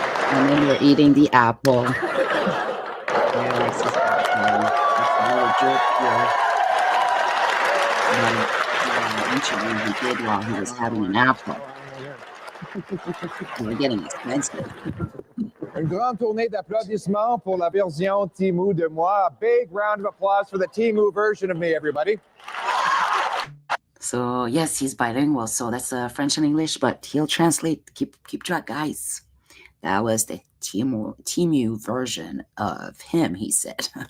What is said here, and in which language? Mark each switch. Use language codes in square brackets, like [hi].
[en] And then you're eating the apple. Pierre likes his apple. That's a little joke here. Mentioning he did while he was having an apple. We're getting expensive. [fr] Une grande tournée d'applaudissements pour la version Timu de moi. [en] Big round of applause for the Timu version of me, everybody. So yes, he's bilingual. So that's French and English, but he'll translate. Keep track, guys. That was the Timu version of him, he said.